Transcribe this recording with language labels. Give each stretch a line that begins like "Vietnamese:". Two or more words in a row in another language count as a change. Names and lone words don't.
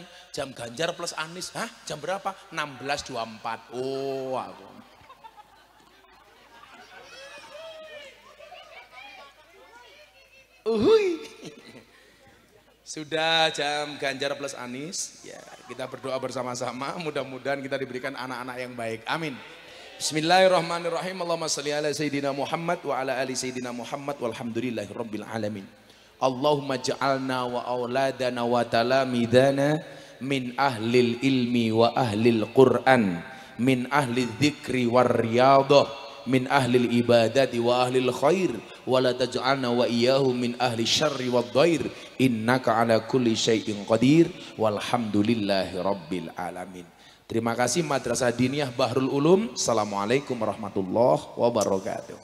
Indonesian: Jam Ganjar plus Anies. Hah? Jam berapa? 16.24. Oh, aku. Sudah jam Ganjar plus Anies. Ya, kita berdoa bersama-sama. Mudah-mudahan kita diberikan anak-anak yang baik. Amin.
Arabic: بسم الله الرحمن الرحيم. اللهم صل على سيدنا محمد وعلى آل سيدنا محمد والحمد لله رب العالمين. اللهم اجعلنا وأولادنا وتلامذتنا من أهل العلم وأهل القرآن، من أهل الذكر والرياضة، من أهل العبادة وأهل الخير، ولا تجعلنا وإياهم من أهل الشر والضير، إنك على كل شيء قدير والحمد لله رب العالمين.
Indonesian: Terima kasih Madrasah Diniyah Bahrul Ulum.
Arabic: السلام عليكم ورحمة الله وبركاته.